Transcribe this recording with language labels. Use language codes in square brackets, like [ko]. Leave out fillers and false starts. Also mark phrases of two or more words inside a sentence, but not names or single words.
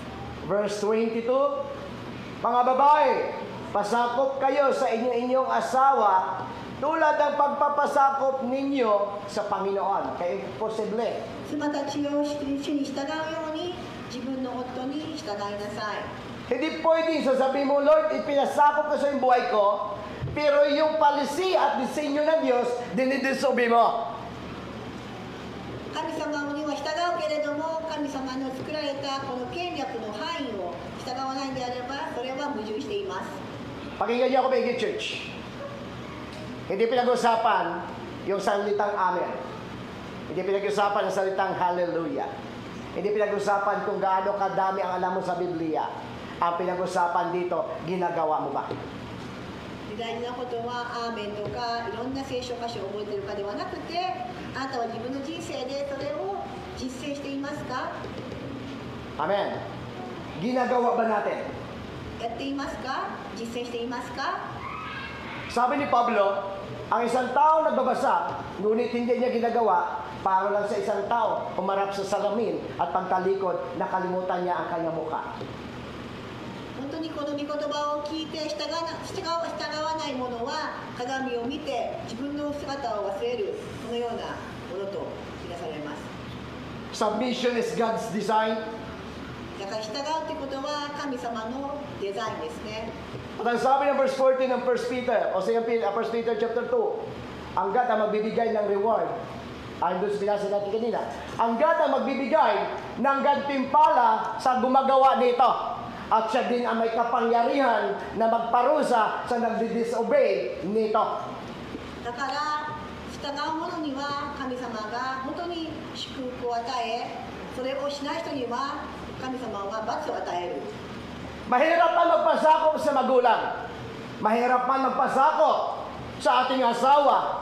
[tl] Verse 22, mga babae, pasakop kayo sa inyong asawa tulad ng pagpapasakop ninyo sa Panginoon. Kaya posible. [ja] 妻たちを主に従うように自分の夫に従いなさい。 [tl] Hindi pwedeng sasabihin mo, Lord, ipinasakop ko sa yung buhay ko, pero yung policy at disenyo ng Diyos, dinidisobey mo. [ja] 神様には従うけれども、神様の作られたこの権力の範囲を従わないんであれば、それは矛盾しています。 [tl] Pakinggan niyo ako, Biggie Church. Hindi pinag-usapan yung salitang Amen. Hindi pinag-usapan ang salitang Hallelujah. Hindi pinag-usapan kung gaano kadami ang alam mo sa Biblia. Ang pinag-usapan dito, ginagawa mo ba? [ja] 大事なことはアーメンとかいろんな聖書箇所を覚えてるかではなくて、あなたは自分の人生でそれを実践していますか？ [tl] Amen. Ginagawa ba natin? [ja] やっていますか？実践していますか？ [tl] Sabi ni Pablo, ang isang tao nagbabasa, ngunit hindi niya ginagawa, para lang sa isang tao umarap sa salamin at pagtalikod, nakalimutan niya ang kanyang mukha. [ja] 本当にこの御言葉を聞いて従わない者は鏡を見て自分の姿を忘れる、このようなものとみなされます。 [en] Submission is God's design. [ja] だから従うということは神様のデザインですね。 [tl] At ang sabi ng verse 14 ng 1 Peter, o sa 1 Peter chapter 2, ang God ang magbibigay ng reward. Ayon doon sa binasa natin kanina, ang God ang magbibigay ng gantimpala sa gumagawa nito. At siya din ang may kapangyarihan na magparusa sa nagdi-disobey nito. [ja] だから従う者には神様が本当に祝福を与え、それをしない人には神様は罰を与える。 [tl] Mahirap man magpasakop sa magulang. Mahirap man magpasakop sa ating asawa.